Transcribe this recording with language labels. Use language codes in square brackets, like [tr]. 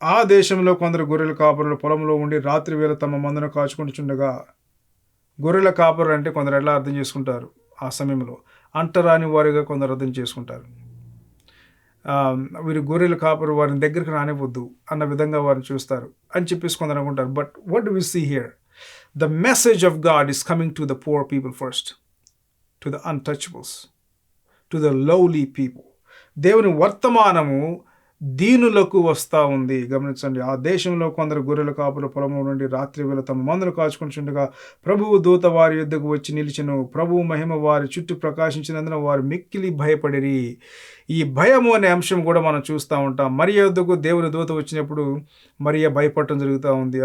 [te] ఆ దేశంలో కొందరు గొర్రెల కాపరులు పొలంలో ఉండి రాత్రి వేళ తమ మందను కాచుకుంటుండగా, గొర్రెల కాపరు అంటే కొందరు ఎలా అర్థం చేసుకుంటారు ఆ సమయంలో? అంటరాని వారిగా కొందరు అర్థం చేసుకుంటారు. వీరు గొర్రెల కాపరు, వారిని దగ్గరికి రానివ్వద్దు అన్న విధంగా వారిని చూస్తారు అని చెప్పేసి కొందరు అనుకుంటారు. [en] But what do we see here? The message of God is coming to the poor people first, to the untouchables, to the lowly people. [te] దేవుని వర్తమానము దీనులకు వస్తూ ఉంది. గమనించండి, ఆ దేశంలో కొందరు గొర్రెల కాపుల పొలంలో నుండి రాత్రి వేళ తమ మందను కాచుకుంటుండగా ప్రభువు దూత వారి యుద్ధకు వచ్చి నిలిచెను. ప్రభువు మహిమ వారి చుట్టూ ప్రకాశించినందున వారు మిక్కిలి భయపడిరి. ఈ భయము అనే అంశం కూడా మనం చూస్తూ ఉంటాం. మరియ యుద్ధకు దేవుని దూత వచ్చినప్పుడు మరియ భయపడటం జరుగుతూ ఉంది.